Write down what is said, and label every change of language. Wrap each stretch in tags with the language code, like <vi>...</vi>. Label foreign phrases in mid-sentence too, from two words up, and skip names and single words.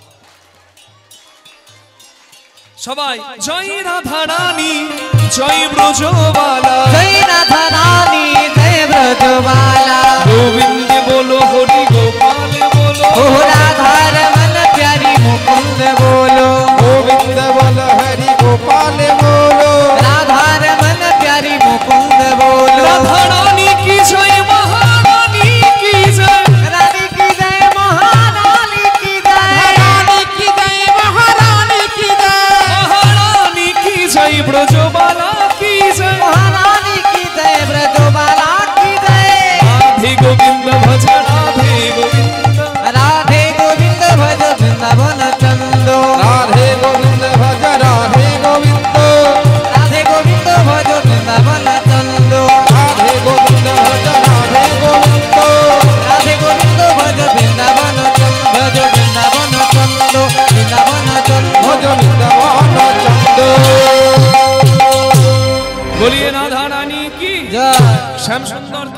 <bn>সবাই জয় রাধা রানী জয় ব্রজবালা, জয় রাধা রানী জয় ব্রজবালা, গোবিন্দ বলো হরি গোপাল বলো, ও রাধার মন প্যারি মুকুন্দ बोलो,</bn> <hi>गोविंद बोल हरि गोपाल बोलो,</hi> <bn>রাধার মন প্যারি মুকুন্দ বলো,</bn> <hi>राधा रानी की जय महारानी की जय, रानी की जय महारानी की जय, रानी की जय महारानी की जय, महारानी की जय ब्रजबाला की जय, महारानी की जय ब्रजबाला की जय, राधे गोविंद भज राधे गोविंद, राधे गोविंद भज वृंदावन चंदो, राधे गोविंद भज राधे गोविंद, राधे गोविंद भज वृंदावन चंदो, राधे गोविंद भज राधे गोविंद, राधे गोविंद भज वृंदावन चंदो, भज वृंदावन चंदो, वृंदावन चंदो, भज वृंदावन चंदो। बोलिए राधा रानी की जय। श्याम सुंदर</hi>